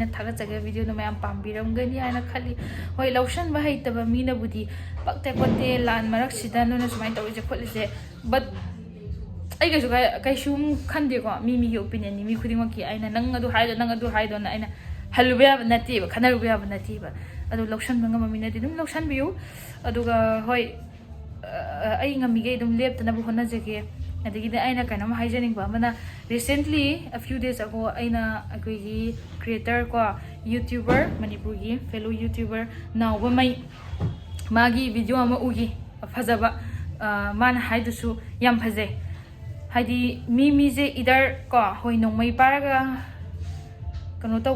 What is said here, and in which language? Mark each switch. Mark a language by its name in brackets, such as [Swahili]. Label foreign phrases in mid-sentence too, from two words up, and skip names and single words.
[Manipuri] ꯊꯥꯒꯠꯆꯈꯤꯕ ꯚꯤꯗꯤꯑꯣꯗꯣ ꯃꯌꯥꯝ ꯄꯥꯝꯕꯤꯔꯝꯒꯅꯤ ꯍꯥꯏꯅ ꯈꯜꯂꯤ ꯍꯣꯏ ꯂꯧꯁꯟꯕ ꯍꯩꯇꯕ ꯃꯤꯅꯕꯨꯗꯤ ꯄꯛꯇꯦ ꯈꯣꯠꯇꯦ ꯂꯥꯟ ꯃꯔꯛꯁꯤꯗ ꯅꯣꯏꯅ ꯁꯨꯃꯥꯏꯅ ꯇꯧꯔꯤꯁꯦ ꯈꯣꯠꯂꯤꯁꯦ ꯕꯠ ꯑꯩ ꯀꯩꯁꯨꯝ ꯈꯟꯗꯦꯀꯣ ꯃꯤꯒꯤ ꯑꯣꯄꯤꯅꯤꯌꯟꯅꯤ ꯃꯤ ꯈꯨꯗꯤꯡꯃꯛꯀꯤ ꯑꯩꯅ ꯅꯪ ꯑꯗꯨ ꯍꯥꯏꯗꯣ ꯅꯪ ꯑꯗꯨ ꯍꯥꯏꯗꯣꯅ ꯑꯩꯅ ꯍꯜꯂꯨꯕ ꯌꯥꯕ ꯅꯠꯇꯦꯕ ꯈꯟꯅꯔꯨꯕ ꯌꯥꯕ ꯅꯠꯇꯦꯕ ꯑꯗꯨ ꯂꯧꯁꯟꯕ ꯉꯝꯕ ꯃꯤꯅꯗꯤ ꯑꯗꯨꯝ ꯂꯧꯁꯟꯕꯤꯌꯨ ꯑꯗꯨꯒ ꯍꯣꯏ ꯑꯩ ꯉꯝꯃꯤꯈꯩ ꯑꯗꯨꯝ ꯂꯦꯞꯇꯅꯕ ꯍꯣꯠꯅꯖꯒꯦ ꯑꯗꯒꯤꯗꯤ ꯑꯩꯅ ꯀꯩꯅꯣꯝ ꯍꯥꯏꯖꯅꯤꯡꯕ ꯑꯃꯅ ꯔꯤꯁꯦꯟꯠꯂꯤ [English] few days ago [Manipuri] ꯑꯩꯅ ꯑꯩꯈꯣꯏꯒꯤ ꯀ꯭ꯔꯤꯌꯦꯇꯔ ꯀꯣ ꯌꯨꯇ꯭ꯌꯨꯕꯔ ꯃꯅꯤꯄꯨꯔꯒꯤ [English] fellow YouTuber [Manipuri] ꯅꯥꯎꯕꯃꯩ ꯃꯥꯒꯤ ꯚꯤꯗꯤꯑꯣ ꯑꯃ ꯎꯈꯤ ꯐꯖꯕ ꯃꯥꯅ ꯍꯥꯏꯗꯨꯁꯨ ꯌꯥꯝ ꯐꯖꯩ ꯍꯥꯏꯗꯤ ꯃꯤꯁꯦ ꯏꯗꯔ ꯀꯣ ꯍꯣꯏ ꯅꯣꯡꯃꯩ ꯄꯥꯔꯒ ꯀꯩꯅꯣ ꯇꯧꯕ